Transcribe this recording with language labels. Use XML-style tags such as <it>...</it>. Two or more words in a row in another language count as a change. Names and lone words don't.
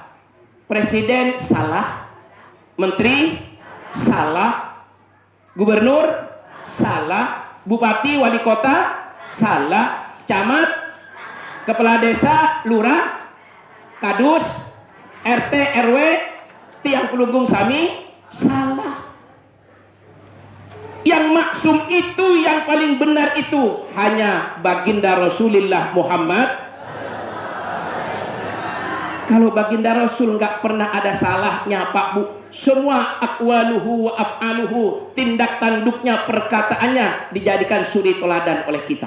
<id>Presiden salah, menteri salah, gubernur salah, bupati, wali kota salah, camat, kepala desa, lurah, kadus, RT, RW,</id> <ban>tiang pelunggung sami salah.</ban> <id>Yang maksum itu, yang paling benar itu hanya baginda Rasulullah Muhammad. Kalau baginda Rasul nggak pernah ada salahnya Pak Bu, semua</id> <ar>أقواله وأفعاله,</ar> <id>tindak tanduknya, perkataannya dijadikan suri teladan oleh kita.</id>